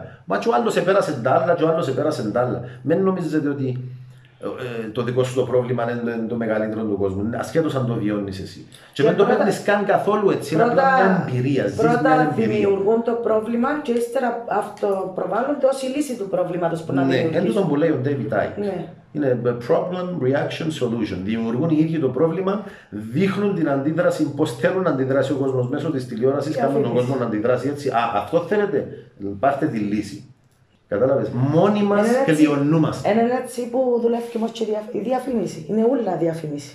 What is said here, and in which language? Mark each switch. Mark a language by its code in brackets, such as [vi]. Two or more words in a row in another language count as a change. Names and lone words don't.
[el] Μα και ο άλλος επέρασε τα άλλα, και ο άλλος επέρασε τα άλλα. Μην νομίζετε ότι το δικό σου το πρόβλημα είναι το μεγαλύτερο του κόσμου. Ασχέτως αν το βιώνεις εσύ. Και δεν το παίρνεις καν καθόλου έτσι. Είναι απλά μια εμπειρία. Πρώτα δημιουργούν το πρόβλημα και ύστερα αυτοπροβάλλονται ως η λύση του προβλήματος που να δημιουργήσουν. Ναι, έντο που λέει ο David Icke. Είναι [en] problem, reaction, solution. [el] Δημιουργούν οι ίδιοι το πρόβλημα, δείχνουν την αντίδραση, πώς θέλουν να αντιδράσει ο κόσμος μέσω της τηλεόρασης, κάνουν τον κόσμο να αντιδράσει έτσι. Αυτό θέλετε, πάρτε τη λύση. Κατάλαβες, μόνοι μας κλειονούμαστε. Είναι έτσι που δουλεύει όμως και η διαφήμιση. Είναι ούλα διαφήμιση.